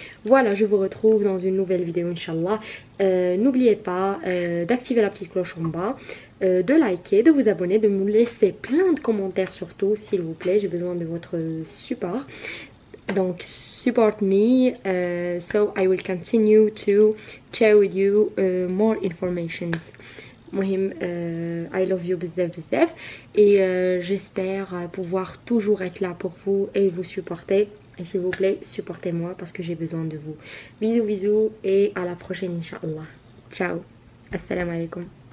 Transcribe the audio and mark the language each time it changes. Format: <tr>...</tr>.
<fr>Voilà, je vous retrouve dans une nouvelle vidéo, Inch'Allah. N'oubliez pas d'activer la petite cloche en bas, de liker, de vous abonner, de me laisser plein de commentaires surtout, s'il vous plaît. J'ai besoin de votre support.</fr> <en>Donc, support me, so I will continue to share with you more informations. I love you</en> <fr>bzaf et j'espère pouvoir toujours être là pour vous et vous supporter. Et s'il vous plaît, supportez-moi parce que j'ai besoin de vous. Bisous et à la prochaine, Inch'Allah. Ciao. Assalamu alaikum.</fr>